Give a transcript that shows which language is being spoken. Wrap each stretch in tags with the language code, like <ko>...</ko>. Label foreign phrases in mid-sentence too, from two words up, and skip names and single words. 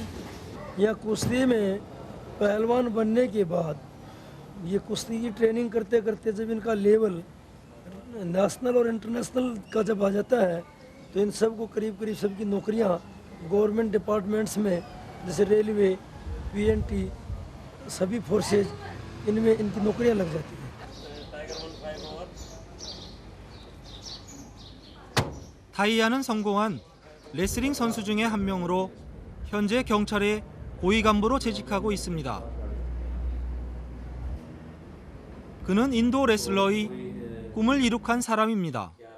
<hi>या कुश्ती में पहलवान बनने के बाद ये कुश्ती की ट्रेनिंग करते करते जब इनका लेवल नेशनल और इंटरनेशनल का जब आ जाता है तो इन सब को करीब करीब सबकी नौकरियां</hi> <en>government departments</en> <hi>में जैसे रेलवे, पीएनटी, सभी फोर्सेज इनमें इनकी नौकरियां लग जाती हैं।</hi> <ko>타이야는 성공한 레슬링 선수 중에 한 명으로 현재 경찰의 고위 간부로 재직하고 있습니다. 그는 인도 레슬러의 꿈을 이룩한 사람입니다.</ko>